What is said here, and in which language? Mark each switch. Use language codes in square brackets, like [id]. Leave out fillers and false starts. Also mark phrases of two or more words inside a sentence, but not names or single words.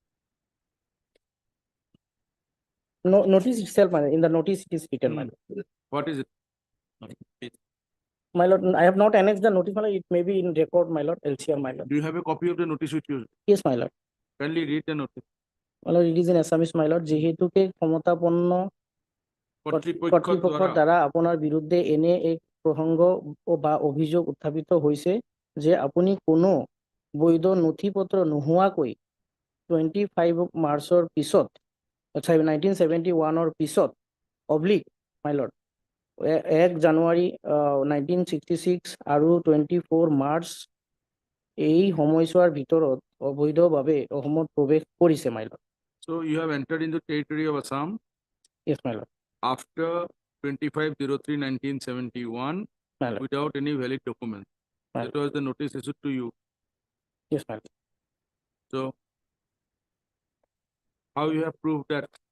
[en] no notice itself, my lord. In the notice it is written, my Hmm. lord. What is it? My lord, I have not annexed the notice, my lord. It may be in record, my lord, LCR, my lord. Do you have a copy of the notice with you? Yes, my lord. Kindly read the notice. My lord, it is in Assamese, my lord. [as] যেহেতুকে ক্ষমতাপন্ন কর্তৃপক্ষের দ্বারা আপনার বিরুদ্ধে এনে এক প্রসঙ্গ বা অভিযোগ উত্থাপিত হৈছে যে আপুনি কোনো বৈধ নথিপত্ৰ নোহোৱাকৈ 25 মাৰ্চৰ পিছত 1971 পিছত অব্লিক [en] my lord [as] 1 জানুৱাৰী 1966 আৰু 24 মাৰ্চ এই সময়ছোৱাৰ ভিতৰত অবৈধভাৱে অসমত প্ৰৱেশ কৰিছে [en] my lord. So you have entered into territory of Assam Yes, my lord. after 25/03/1971 My lord. without any valid document. Right. That was the notice issued to you. Yes, my lord. So how you have proved that?